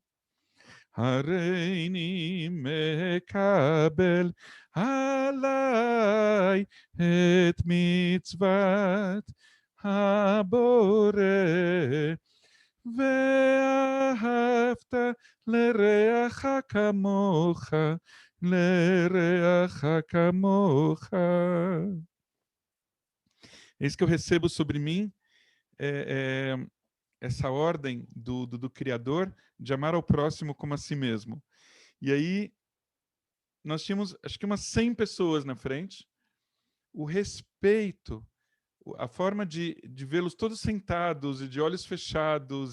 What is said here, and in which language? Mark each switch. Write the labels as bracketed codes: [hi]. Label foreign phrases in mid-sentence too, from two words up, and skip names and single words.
[he] הריני מקבל עליי את מצוות הבורא ואהבת לרעך כמוך, לרעך כמוך. [pt] Eis que eu recebo sobre mim essa ordem do Criador de amar ao próximo como a si mesmo. E aí, nós tínhamos, acho que umas 100 pessoas na frente. O respeito, a forma de vê-los todos sentados e de olhos fechados.